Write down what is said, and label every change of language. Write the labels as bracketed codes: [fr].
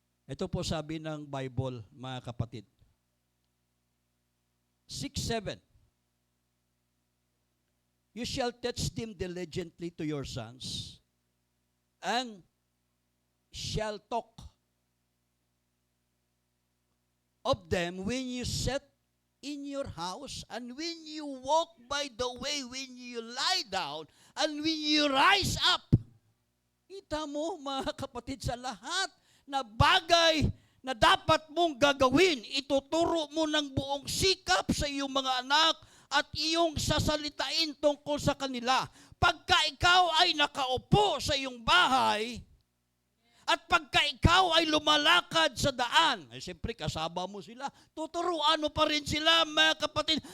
[tl] Ito po sabi ng Bible, mga kapatid. 6:7. [en] You shall teach them diligently to your sons, and shall talk of them when you sit in your house, and when you walk by the way, when you lie down, and when you rise up. [tl] Kita mo, mga kapatid, sa lahat na bagay na dapat mong gagawin, ituturo mo ng buong sikap sa iyong mga anak at iyong sasalitain tungkol sa kanila. Pagka ikaw ay nakaupo sa iyong bahay, at pagka ikaw ay lumalakad sa daan, ay siyempre kasama mo sila, tuturuan mo pa rin sila, mga kapatid.